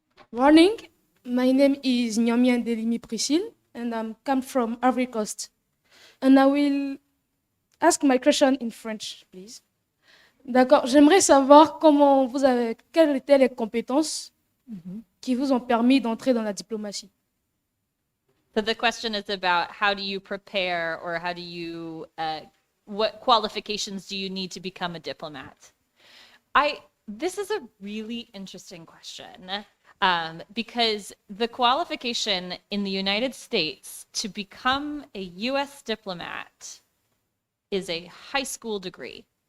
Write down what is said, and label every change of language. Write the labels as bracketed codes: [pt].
[en] Morning, my name is Nyamien Delimi Priscille, and I'm come from Ivory Coast. And I will ask my question in French, please. [fr] D'accord, j'aimerais savoir quelles étaient les compétences qui vous ont permis d'entrer dans la diplomatie. [en] So the question is about how do you prepare or how do you, what qualifications do you need to become a diplomat? This is a really interesting question because the qualification in the United States to become a US diplomat is a high school degree.